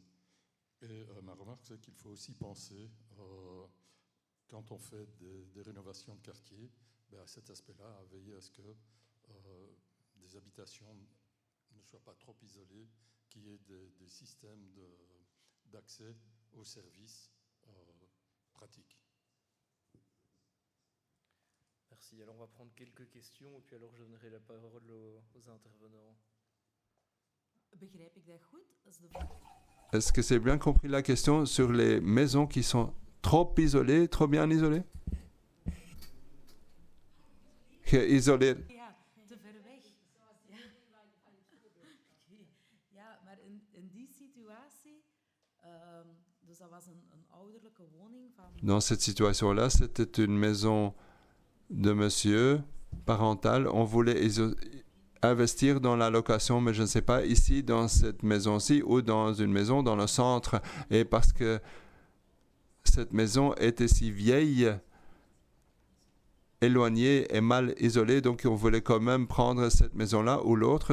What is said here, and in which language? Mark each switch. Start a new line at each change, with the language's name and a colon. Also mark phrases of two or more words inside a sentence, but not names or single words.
French: Et ma remarque, c'est qu'il faut aussi penser, quand on fait des rénovations de quartier, à cet aspect-là, à veiller à ce que des habitations ne soient pas trop isolées, qu'il y ait des systèmes d'accès aux services pratiques. Merci. Alors on va prendre quelques questions et puis alors je donnerai la parole aux intervenants.
Dutch: Begrijp ik dat goed?
French: Est-ce que c'est bien compris la question sur les maisons qui sont trop isolées, trop bien isolées?
Dutch: Geïsoleerd. Ja, te ver weg. Ja, maar in die situatie, dus dat was een ouderlijke woning van...
French: Dans cette situation-là, c'était une maison de monsieur parentale. On voulait investir dans la location, mais je ne sais pas, ici, dans cette maison-ci, ou dans une maison dans le centre. Et parce que cette maison était si vieille, éloignée et mal isolée, donc on voulait quand même prendre cette maison-là ou l'autre.